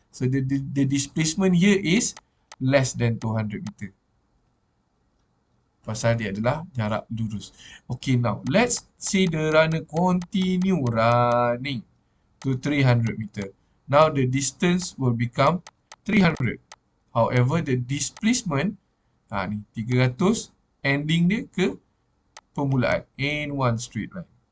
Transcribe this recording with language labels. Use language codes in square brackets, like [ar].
[en] So, the displacement here is less than 200 meter. [ms] Pasal dia adalah jarak lurus. [en] Okay, now let's see the runner continue running to 300 meter. Now the distance will become 300. However, the displacement ni 300 ending [ms] dia ke permulaan [en] in one straight line.